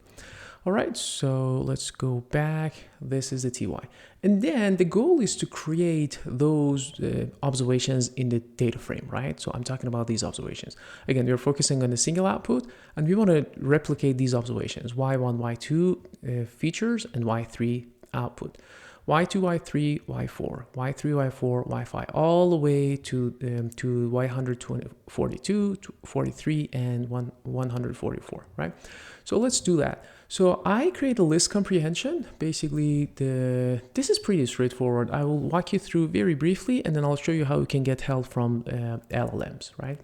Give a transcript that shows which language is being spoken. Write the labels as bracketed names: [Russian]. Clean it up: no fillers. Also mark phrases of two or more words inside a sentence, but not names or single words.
[English] All right, so let's go back. This is the ty. And then the goal is to create those observations in the data frame, right? So I'm talking about these observations. Again, we're focusing on the single output, and we want to replicate these observations, y1, y2 features, and y3 output. y2, y3, y4, y3, y4, y5, all the way to y142, 43, and 144, right? So let's do that. So I create a list comprehension. Basically, this is pretty straightforward. I will walk you through very briefly, and then I'll show you how you can get help from LLMs, right?